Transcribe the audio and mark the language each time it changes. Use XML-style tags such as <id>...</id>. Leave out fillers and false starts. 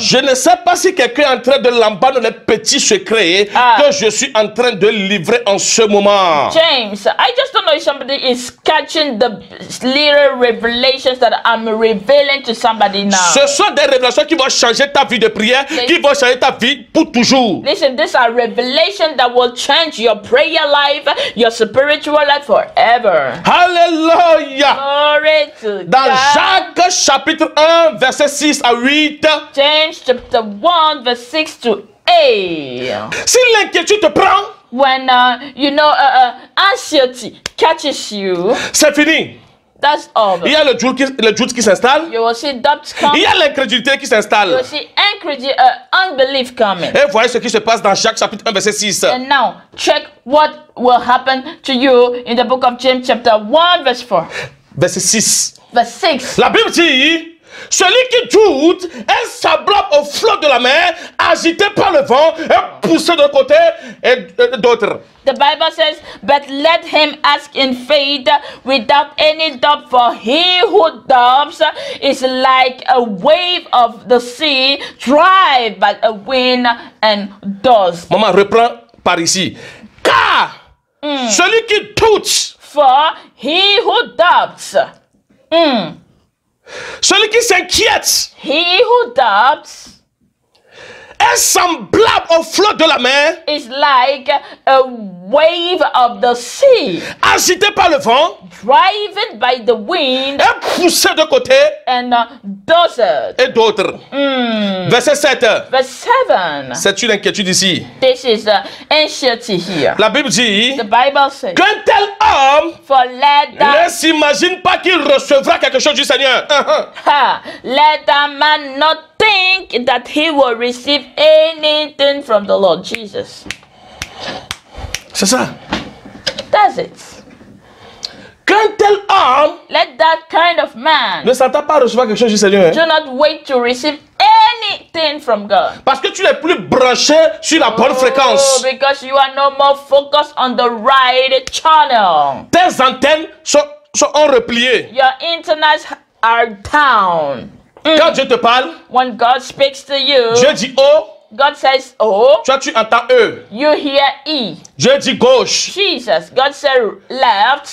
<fr>Je ne sais pas si quelqu'un est en train de l'embarquer dans les petits secrets que je suis en train de livrer en ce moment.</fr> <en>James. I just don't know if somebody is catching the little revelations that I'm revealing to somebody now.</en> <fr>Ce sont des révélations qui vont changer ta vie de prière, qui vont changer ta vie pour toujours.</fr> <en>Listen, these are revelations that will change your prayer life, your spiritual life forever.</en> <fr>Alléluia.</fr> <en>Glory to</en> <fr>Dans</fr> <en>God.</en> <fr>Jacques chapitre 1, verset 6 à 8.</fr> <en>James chapter 1, verse 6 to 8.</en> <fr>Si l'inquiétude te prend,</fr> <en>When, anxiety catches you,</en> <fr>c'est fini.</fr> <en>that's over.</en> <fr>Il y a le doute qui s'installe.</fr> <en>You will see doubts come.</en> <fr>Il y a l'incrédulité qui</fr> <en>You</en> <fr>s'installe.</fr> <en>will see unbelief coming.</en> <fr>Et voyez ce qui se passe dans Jacques chapitre 1, verset 6.</fr> <en>And now, check what will happen to you in the book of James chapter 1, verse 4.</en> <fr>Verset 6.</fr> <en>Verse 6.</en> <fr>La Bible dit, celui qui doute est semblable au flot de la mer, agité par le vent et poussé d'un côté et d'autre.</fr> <en>The Bible says, but let him ask in faith without any doubt, for he who doubts is like a wave of the sea, driven by a wind and dust.</en> <fr>Maman, reprends par ici. Car celui qui doute,</fr> <en>For he who doubts,</en> <fr>celui qui s'inquiète,</fr> <en>he who doubts</en> <fr>est semblable au flot de la mer,</fr> <en>is like a wave of the sea,</en> <fr>agité par le vent</fr> <en>driven by the wind</en> <fr>et poussé de côté</fr> <en>and desert.</en> <fr>et d'autre. Verset 7.</fr> <en>Verse 7.</en> <fr>C'est une inquiétude ici.</fr> <en>This is anxiety here.</en> <fr>La Bible dit</fr> <en>The Bible says,</en> <fr>qu'un tel homme</fr> <en>for let that,</en> <fr>ne s'imagine pas qu'il recevra quelque chose du Seigneur.</fr> <en>let that man not think that he will receive anything from the Lord Jesus.</en> <fr>C'est ça.</fr> <en>That's it.</en> <fr>Qu'un tel homme</fr> <en>Let that kind of man</en> <fr>ne s'attend pas à recevoir quelque chose du Seigneur.</fr> <en>do not wait to receive anything from God.</en> <fr>Parce que tu n'es plus branché sur la bonne</fr> <en>Oh,</en> <fr>fréquence.</fr> <en>because you are no more focused on the right channel.</en> <fr>Tes antennes sont repliées.</fr> <en>Your antennas are down.</en> <fr>Quand Dieu te parle,</fr> <en>When God speaks to you,</en> <fr>Dieu dit O,</fr> <en>God says O,</en> <fr>toi tu entends E.</fr> <en>you hear E.</en> <fr>Dieu dit gauche,</fr> <en>Jesus, God said left,</en>